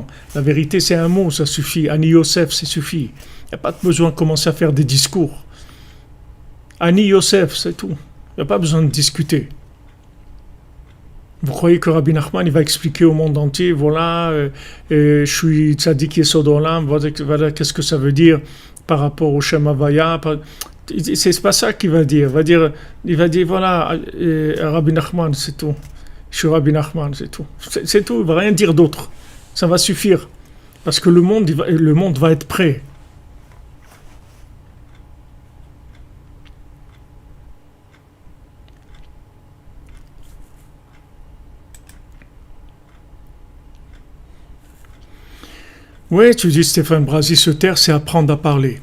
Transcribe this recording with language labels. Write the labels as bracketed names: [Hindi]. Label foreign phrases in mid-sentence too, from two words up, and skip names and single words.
[French] La vérité, c'est un mot, ça suffit. [Hebrew] אני יוסף, [French] ça suffit. Il n'y a pas besoin de commencer à faire des discours. [Hebrew] אני יוסף, [French] c'est tout. Il n'y a pas besoin de discuter. Vous croyez que Rabbi Nachman, il va expliquer au monde entier, voilà, je suis [Hebrew] צדיק יסוד עולם, [French] voilà qu'est-ce que ça veut dire par rapport au [Hebrew] שם הויה. [French] C'est pas ça qu'il va dire. Il va dire voilà, Rabbi Nachman, c'est tout. Je suis Rabbi Nachman, c'est tout. C'est tout, il va rien dire d'autre. Ça va suffire. Parce que le monde va être prêt. Oui, tu dis Stéphane Brasi, se taire, c'est apprendre à parler.